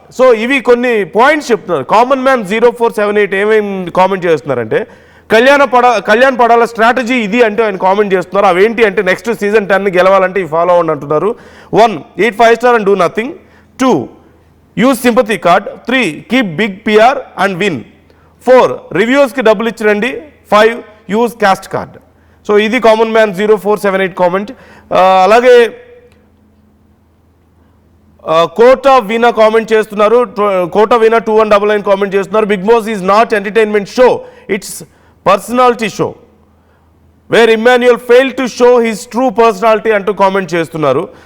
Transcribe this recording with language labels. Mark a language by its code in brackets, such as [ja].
[te] So ఇవి కొన్ని points చెప్తున్నారు. కామన్ మ్యాన్ 0478 ఏమేమి కామెంట్ చేస్తున్నారంటే కళ్యాణ్ పడాల స్ట్రాటజీ ఇది అంటే ఆయన కామెంట్ చేస్తున్నారు. అవేంటి అంటే నెక్స్ట్ సీజన్ 10 గెలవాలంటే ఇవి ఫాలో అవ్వండి అంటున్నారు. [en] 1 eat 5 star and do nothing, 2 use sympathy card, 3 keep big PR and win, 4 [te] రివ్యూవర్స్కి డబ్బులు ఇచ్చిరండి, [en] 5 use cast card. [te] సో ఇది కామన్ మ్యాన్ 0478 కామెంట్. అలాగే కోటా వీణా కామెంట్ చేస్తున్నారు, కోటా వీణా 2199 కామెంట్ చేస్తున్నారు, [en] Bigg Boss is not entertainment show, it's personality show where Emmanuel fail to show his true personality [te] అంటూ comment చేస్తున్నారు.